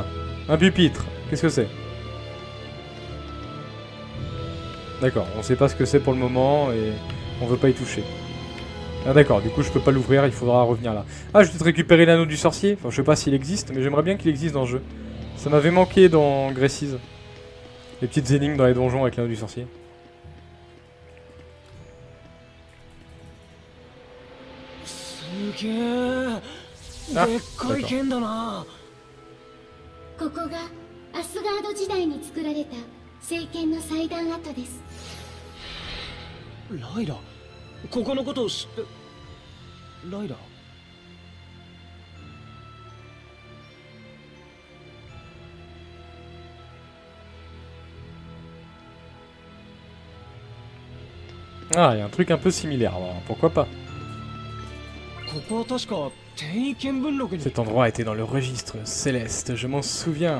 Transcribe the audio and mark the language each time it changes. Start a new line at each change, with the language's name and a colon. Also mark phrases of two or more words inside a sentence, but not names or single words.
French: Un pupitre, qu'est-ce que c'est? D'accord, on sait pas ce que c'est pour le moment et on veut pas y toucher. Ah d'accord, du coup je peux pas l'ouvrir, il faudra revenir là. Ah, je vais peut-être récupérer l'anneau du sorcier. Enfin, je sais pas s'il existe, mais j'aimerais bien qu'il existe dans le jeu. Ça m'avait manqué dans Gracies. Les petites énigmes dans les donjons avec l'anneau du sorcier. Ah,
Japanese: ここがアスガード時代に作られた聖剣の祭壇跡です。ライラ、ここのことを知って。ライラ。
French: Ah, il y a un truc un peu similaire, alors pourquoi pas. Cet endroit était dans le registre céleste, je m'en souviens.